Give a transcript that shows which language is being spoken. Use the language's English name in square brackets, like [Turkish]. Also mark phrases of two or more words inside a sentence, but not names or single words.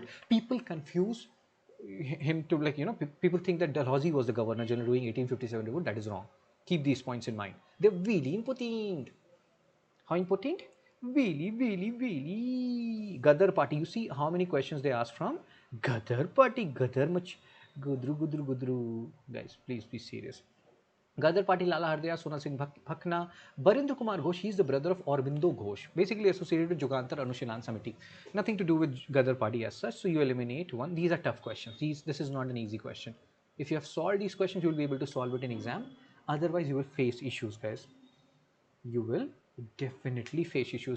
[English] People confuse him to, like, people think that Dalhousie was the governor general during 1857 revolt. That is wrong. Keep these points in mind. They're really important. How important? Really, really, really. Gadar party. You see how many questions they ask from Gadar party. Gadar much. Gudru, gudru, gudru. Guys, please be serious. Gadar party, Lala Hardaya, Sona Singh Bhakna, Barindra Kumar Ghosh, he is the brother of Aurobindo Ghosh, basically associated with Jugantar Anushilan Samiti. Nothing to do with Gadar party as such, so you eliminate one. These are tough questions. This is not an easy question. If you have solved these questions, you will be able to solve it in exam. Otherwise, you will face issues, guys. You will definitely face issues.